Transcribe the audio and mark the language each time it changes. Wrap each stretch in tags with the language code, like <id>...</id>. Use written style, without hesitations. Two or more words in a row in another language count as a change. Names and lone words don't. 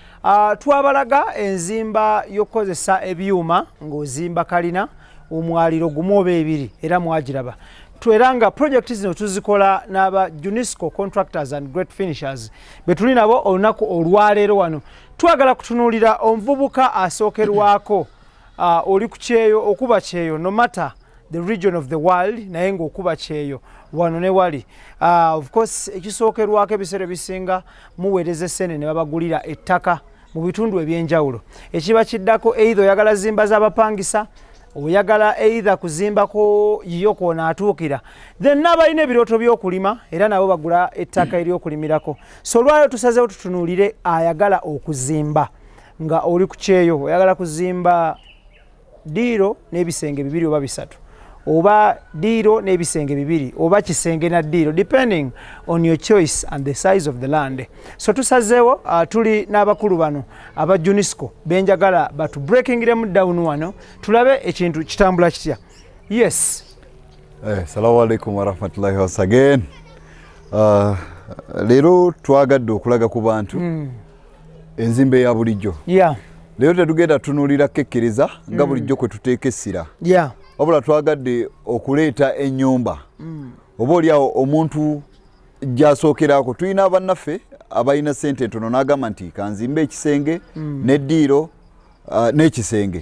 <lg>Twabalaga enzimba y'okukozesa ebyuma ng'ozimba kalina omwaliro gumu oba ebiri era mwagiraba. Tweranga project zino tuzikola n'aba Unisco Contractors and Great Finishers betuli nabo olunaku olwaleero wano. Twagala kutunuulira omuvubuka asookerwako oli ku kyeyo okuba kyeyo</lg> <en>no matter the region of the world</en> <lg>naye ng'okuba kyeyo wano ne wali. Of course ekisookerwako ebiseera bisinga muweereza essene ne babagulira ettaka mu bitundu ebyenjawulo. Ekiba kiddako either oyagala zimba z'abapangisa oyagala either kuzimbako yiyo kw'onaatuukira then n'abalina ebirooto by'okulima era nabo bagula ettaka ery'okulimirako. So lwayo tusazeewo tutunuulire ayagala okuzimba nga oli ku kyeyo oyagala kuzimba diiro n'ebisenge 2 oba 3 oba diiro n'ebisenge 2 oba kisenge na diiro</lg> <en>depending on your choice and the size of the land.</en> <lg>So tusazeewo tuli n'abakulu bano aba Unisco benjagala batu breakingiremu down wano tulabe ekintu kitambula kitya.</lg> <en>Yes.</en> <ar>السلام عليكم ورحمة الله و again.</ar> <lg>Leero twagadde okulaga ku bantu enzimbe ya bulijjo.</lg> <en>Yeah.</en> <lg>Leero tetugenda tunuulira kekkiriza nga bulijjo kwe tuteeka essira.</lg> <en>Yeah.</en> <lg>Wabula twagadde okuleeta ennyumba. Oba oliawo omuntu gy'asookerako tulina abannaffe abalina ssente entono n'agamba nti kanzimbe ekisenge n'eddiiro n'ekisenge.</lg>